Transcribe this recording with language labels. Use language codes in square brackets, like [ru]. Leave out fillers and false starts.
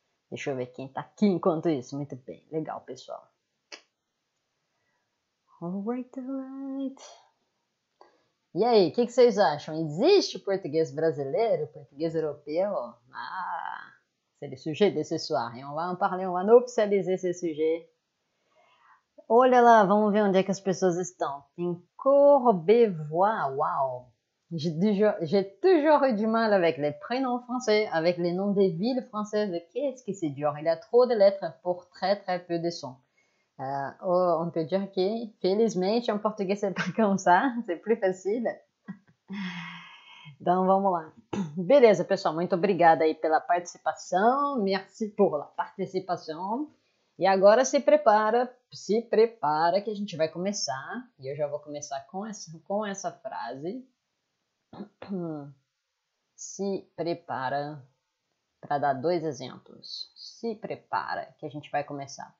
[pt] Deixa eu ver quem tá aqui enquanto isso. Muito bem, legal, pessoal. Alright. E aí, o que vocês acham? Existe português brasileiro, português europeu? [fr] Ah, c'est le sujet de ce soir. Et on va en parler, on va officialiser ce sujet. [pt] Olha lá, vamos ver onde é que as pessoas estão. Tem Courbevoie, waouh! [fr] J'ai toujours eu du mal avec les prénoms français, avec les noms des villes françaises. Qu'est-ce que c'est dur? Il y a trop de lettres pour très très peu de sons. On peut dire que, felizmente, en português c'est pas comme ça, c'est plus facile. [pt] Então vamos lá. Beleza, pessoal, muito obrigada aí pela participação. [fr] Merci pour la participation. [pt] E agora se prepara que a gente vai começar. E eu já vou começar com essa frase. Se prepara, para dar 2 exemplos. Se prepara, que a gente vai começar.